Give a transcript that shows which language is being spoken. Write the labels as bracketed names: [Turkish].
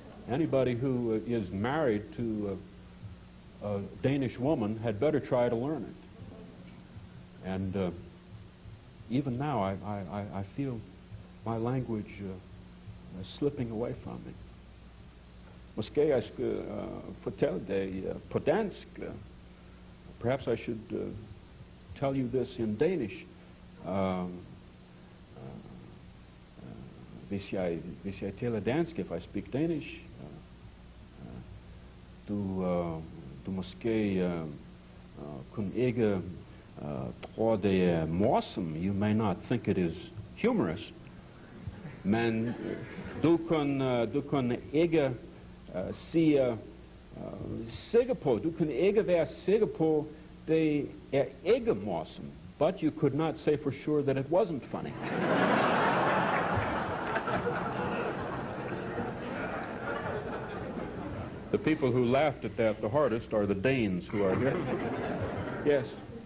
[English] Anybody who is married to a Danish woman had better try to learn it. And even now, I feel my language slipping away from me. [Danish] Måske jeg skal fortælle dig på dansk. [English] Perhaps I should tell you this in Danish. [Danish] Hvis jeg taler dansk, [English] if I speak Danish, [Danish] du måske kun ikke tror det er morsom. [English] You may not think it is humorous. [Danish] Men du kan ikke sige sikker på, du kan ikke være sikker på, det er ikke morsom. [English] But you could not say for sure that it wasn't funny. The people who laughed at that the hardest are the Danes who are here. Yes.